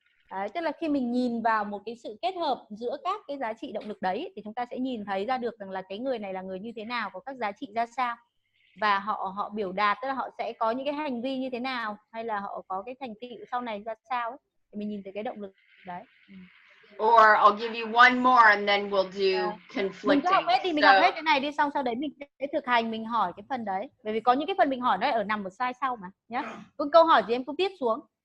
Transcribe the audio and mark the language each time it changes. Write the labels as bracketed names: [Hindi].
[Vietnamese] Đấy, tức là khi mình nhìn vào một cái sự kết hợp giữa các cái giá trị động lực đấy thì chúng ta sẽ nhìn thấy ra được rằng là cái người này là người như thế nào, có các giá trị ra sao và họ biểu đạt, tức là họ sẽ có những cái hành vi như thế nào hay là họ có cái thành tựu sau này ra sao ấy. Thì mình nhìn thấy cái động lực đấy. [English] Or I'll give you one more and then we'll do conflicting. [Vietnamese] Mình cứ học hết đi, mình học hết cái này đi, xong sau đấy mình sẽ thực hành, mình hỏi cái phần đấy. Bởi vì có những cái phần mình hỏi nó ở nằm ở [English] slide [Vietnamese] sau mà nhé. Cứ câu hỏi gì em cứ tiếp xuống.